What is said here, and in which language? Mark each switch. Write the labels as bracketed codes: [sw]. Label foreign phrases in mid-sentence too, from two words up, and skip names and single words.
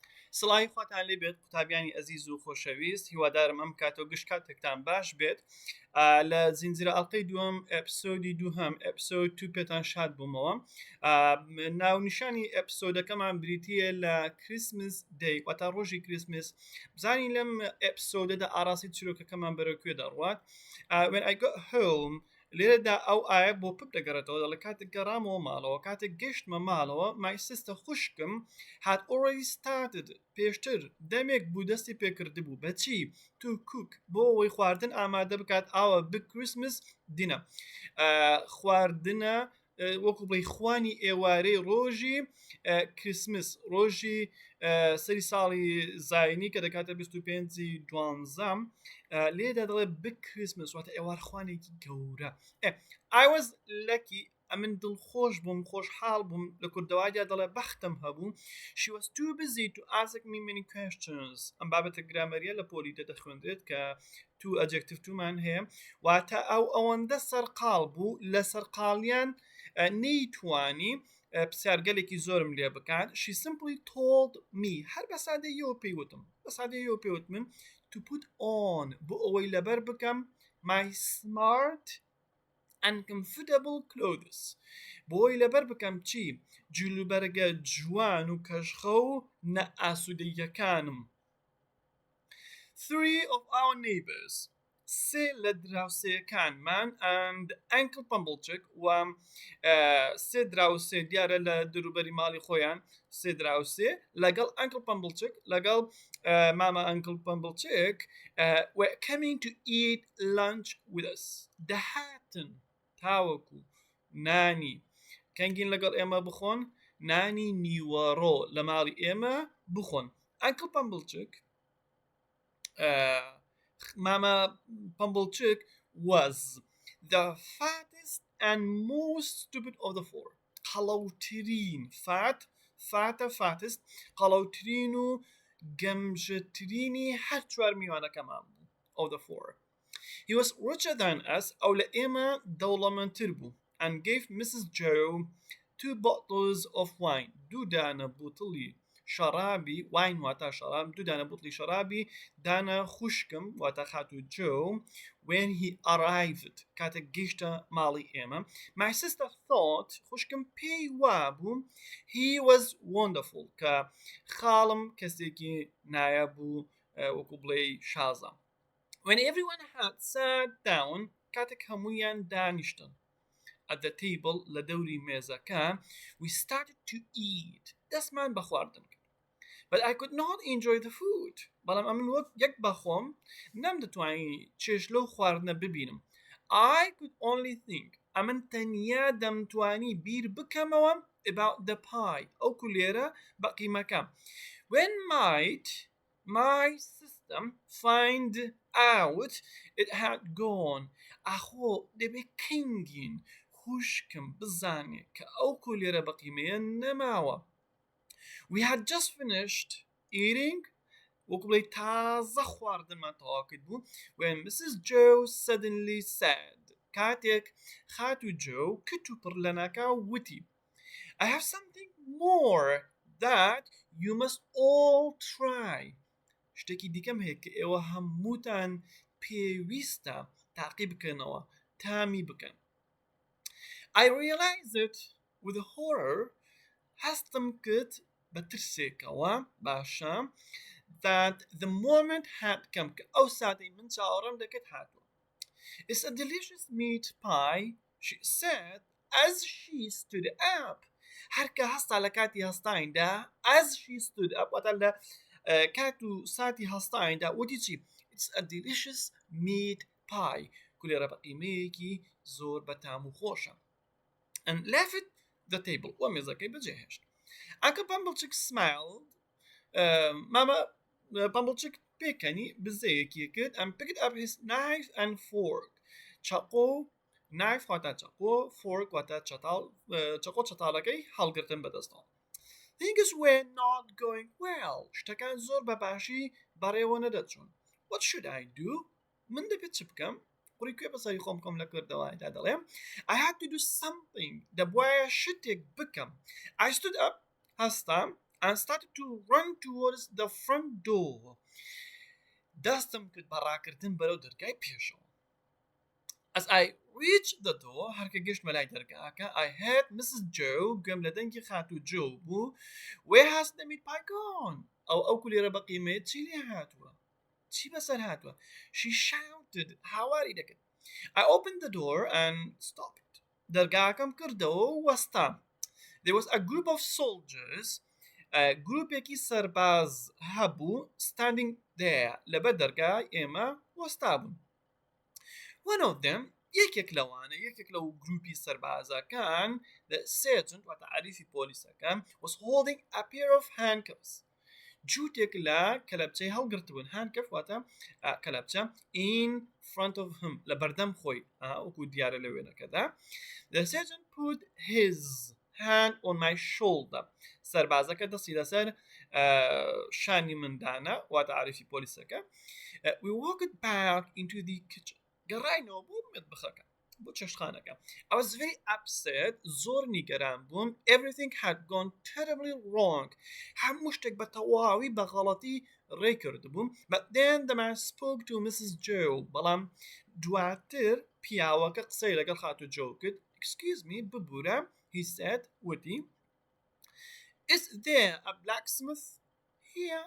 [ckb] سڵاوی خواتان لێ بێت قوتابیانی ئەزیز و خۆشەویست هیوادارم ئەم کاتەوە گشت کاتێکتان باش بێت لە زنجیرە ئەڵلقەی دووەم ئێپسۆدی دووهەم ئێپسۆد 2 پێتان شاد بوومەوە ناونیشانی ئێپسۆدەکەمان بریتیە لە کریسمس دەی واتە ڕۆژی کریسمس بزانین لەم ئێپسۆدەدا ئاراسی چیرۆکەکەمان بەرەوکوێ دەڕوات [en] when I got home [ckb] لێرەدا ئەو ئایا بۆ پپ دەگەڕێتەوە لە کاتێک گەڕامەوە ماڵەوە کاتێک گەشتمە ماڵەوە my sister خوشکم [en] had already started [ckb] پێشتر دەمێک بوو دەستی پێکرده بوو بەچی [en] to cook [ckb] بۆ ئەوەی خواردن ئامادە بکات ئاوە [en] big Christmas dinner [ckb] خواردنە وەکو بڵێ خوانی ئێوارەی ڕۆژی کریسمس ڕۆژی سەری ساڵی زاینی کە دەکاتە 25 دوانزەم لێدا دەڵێ [en] big Christmas [ckb] واتە ئێوارخوانێکی گەورە [en] I was lucky [ckb] ئەمن دڵخۆش بووم خۆشحاڵ بووم لە کوردەوایدا دەڵێ بەختم هەبوو [en] she was too busy to ask me many questions [ckb] ئەم بابەتە گرامەریە لە پۆلیتە دەخوێندرێت کە تو ئەجێکتیڤ تومان هەیە واتە ئەوەندە سەرقاڵ بوو لە سەرقاڵیان نەیتوانی پرسیارگەلێکی زۆرم لێ بکات [en] she simply told me [ckb] هەر بە سادەییەوە پێیوتم بە سادەییەوە پێوتمن [en] to put on [ckb] بۆ ئەوەی لەبەر بکەم [en] my smart and comfortable clothes [ckb] بۆی لەبەر بکەم چی جلوبەرگە جوان و کەشخە و نە ئاسوودەیەکانم [en] 3 of our neighbors [ckb] سێ لە دراوسەکانمان [en] and uncle Pumblechook [ckb] و سێ دراوسێ دیارە لە دروبەری ماڵی خۆیان سێ دراوسێ لەگەڵ uncle Pumblechook لەگەڵ ماما uncle Pumblechook [en] were coming to eat lunch with us [ckb] دەهاتن تاوەکو نانی کەنگین لەگەڵ ئێمە بخۆن نانی نیوەڕۆ لە ماڵی ئێمە بخۆن uncle Pumblechook Mama Pumblechook [en] was the fattest and most stupid of the four. [ckb] قەڵەوترین fattest قەڵەوترین و گەمژەترینی هەر چوار میوانەکەمان بوو [en] of the four. He was richer than us [ckb] ئەو لە ئێمە دەوڵەمەندتر بوو [en] and gave Mrs. Joe 2 bottles of wine [ckb] دوو دانە بوتڵی شەرابی واین واتە شەراب دوو دانە بوتڵی شەرابی دانە خوشکم واتە خاتو جۆ [en] when he arrived [ckb] کاتێک گەیشتە ماڵی ئێمە [en] my sister thought [ckb] خوشکم پێی وابوو [en] he was wonderful [ckb] کە خاڵم کەسێکی نایە بوو وەکو بڵێ شازە [en] when everyone had sat down [ckb] کاتێک هەموویان دانیشتن [en] at the table [ckb] لە دەوری مێزەکە [en] we started to eat [ckb] دەستمان بە خواردن کرد [en] but I could not enjoy the food بەڵام [ckb] ئەمن وەک یەک بەخۆم نەمدەتوانی چێش لەو خواردنە ببینم [en] I could only think [ckb] ئەمن تەنیا دەمتوانی بیر بکەمەوە [en] about the pie [ckb] ئەو کولێرە بەقیمەکە [en] when might my system find out it had gone [ckb] ئەخۆ دەبێ کەنگین خوشکم بزانێ کە ئەو کولێرە بەقیمەیە نەماوە [en] we had just finished eating [ckb] وەکو بڵێ تازە خواردنمان تەواو کرد بوو [en] when Mrs. Joe suddenly said [ckb] کاتێک خاتو جو کت و پڕ لە ناکاو وتی [en] I have something more that you must all try [ckb] شتێکی دیکەم هەیە کە ئێوە هەمووتان پێویستە تاقی بکەنەوە تامی بکەن [en] I realized it with horror [ckb] هەستم کرد بە ترسێکەوە باشە [en] that the moment had come [ckb] کە ئەو ساتەی من چاوەڕێم دەکرد هاتووە [en] It's a delicious meat pie she said as she stood up [ckb] هەرکە هەستا لە کاتی هەستایندا [en] as she stood up [ckb] واتە لە کات و ساتی هەستایندا وتی چی [en] It's a delicious meat pie [ckb] کولێرە بەقیمەیەکی زۆر بەتام و خۆشە [en] and left the table [ckb] و مێزەکەی بەجێهێشت [en] Uncle Pumblechook smiled [ckb] Mama Pumblechook پێکەنی بزەیەکی کرد [en] and picked up his knife and fork [ckb] چاقۆ knife واتە چاقۆ fork واتە چاقۆ چەتاڵەکەی هەڵگرتن بەدەستەوە [en] Things were not going well [ckb] شتەکان زۆر بەباشی بەڕێوە نەدەچوون [en] What should I do [ckb] من دەبێت چ بکەم قوڕی کوێ بەسەری خۆم کۆم لە کردەوەدا دەڵێم [en] I had to do something [ckb] دەبوایە شتێک بکەم [en] I stood up [ckb] هەستام [en] and started to run towards the front door. [ckb] دەستم کرد بە ڕاکردن بەرەو دەرگای پێشەوە. [en] As I reached the door, [ckb] هەرکە گەشت مەلای دەرگاکە, [en] I heard Mrs. [ckb] Joe گوێم لە دەنگی خاتوو جۆ بوو. [en] Where has the meat pie gone? [ckb] ئەو کولێرە بە قیمەت چی لێ هاتووە؟ چی بەسەر هاتووە؟ [en] She shouted. [ckb] هاواری دەکرد. [en] I opened the door and stopped. [ckb] دەرگاکەم کردەوە و وەستام. [en] There was a group of soldiers, [ckb] گروپێکی سەرباز هەبوو, [en] standing there. [ckb] لەبەر دەرگای ئێمە وەستا بوون. [en] One of them, [ckb] یەکێک لەو گروپی سەربازەکان, [en] the sergeant, [ckb] واتە عەریفی پۆلیسەکە, [en] was holding a pair of handcuffs. [ckb] جووتێک لە کەلەپچەی هەڵگرتبوون. handcuff واتە کەلەپچە, [en] in front of him, [ckb] لە بەردەم خۆی, وەکو دیارە لە وێنەکەدا. [en] The sergeant put his hand on my shoulder. [ckb] سەربازەکە دەستی لەسەر شانی مندانە, واتە عەریفی پۆلیسەکە. [en] We walked back into the kitchen. [ckb] گەڕاینەوە بۆ مەتبەخەکە, بۆ چێشتخانەکە. [en] I was very upset. [ckb] زۆر نیگەران بووم. [en] Everything had gone terribly wrong. [ckb] هەموو شتێک بە تەواوی بە غەڵەتی ڕێ کردبووم. [en] But then the man spoke to Mrs. Joe. [ckb] بەڵام دواتر پیاوەکە قسەی لەگەڵ خاتوو جۆ کرد. [en] Excuse me, ببوورە. He said, وتی, Is there a blacksmith here?